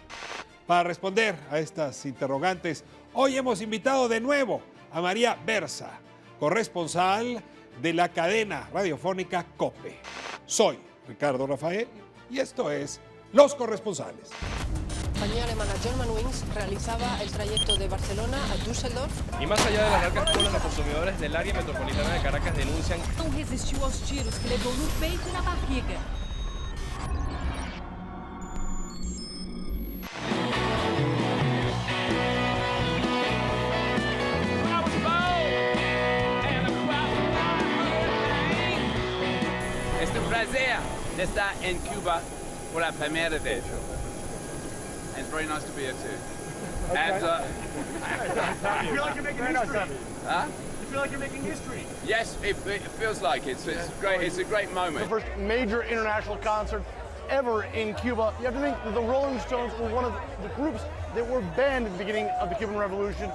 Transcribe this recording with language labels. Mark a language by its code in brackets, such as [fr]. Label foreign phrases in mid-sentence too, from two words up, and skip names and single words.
[es] Para responder a estas interrogantes, hoy hemos invitado de nuevo a María Berza, corresponsal de la cadena radiofónica COPE. Soy Ricardo Rafael y esto es Los Corresponsales. La compañía alemana Germanwings realizaba el trayecto de Barcelona a Düsseldorf. Y más allá de las largas colas, los consumidores del área metropolitana de Caracas denuncian. [pt] Não resistiu aos tiros que levou no peito e na barriga. [es] Es un placer de estar en Cuba por la primera vez. [en] It's very nice to be here too. Okay. And, you feel like you're making history? Huh? You feel like you're making history? Yes, it feels like it's great. It's a great moment. The first major international concert ever in Cuba. You have to think that the Rolling Stones were one of the groups that were banned at the beginning of the Cuban Revolution.